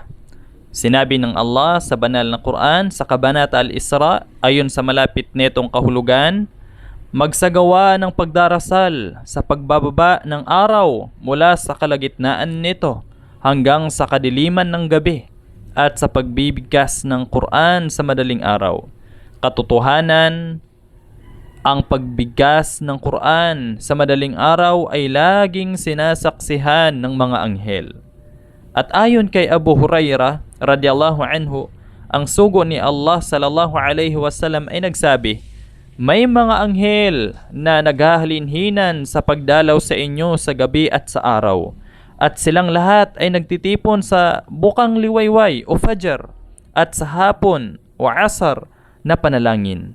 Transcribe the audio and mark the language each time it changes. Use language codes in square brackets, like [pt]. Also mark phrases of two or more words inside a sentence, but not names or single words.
[tl] Sinabi ng Allah sa banal na Quran sa Kabanata Al-Isra ayon sa malapit netong kahulugan, magsagawa ng pagdarasal sa pagbababa ng araw mula sa kalagitnaan nito hanggang sa kadiliman ng gabi at sa pagbibigkas ng Quran sa madaling araw. Katotohanan, ang pagbigkas ng Quran sa madaling araw ay laging sinasaksihan ng mga anghel. At ayon kay Abu Hurairah [ar] رضي الله عنه, [tl] ang sugo ni Allah [ar] صلى الله عليه وسلم [tl] ay nagsabi, may mga anghel na naghahalinhinan sa pagdalaw sa inyo sa gabi at sa araw. At silang lahat ay nagtitipon sa bukang liwayway o Fajr at sa hapon o Asar na panalangin.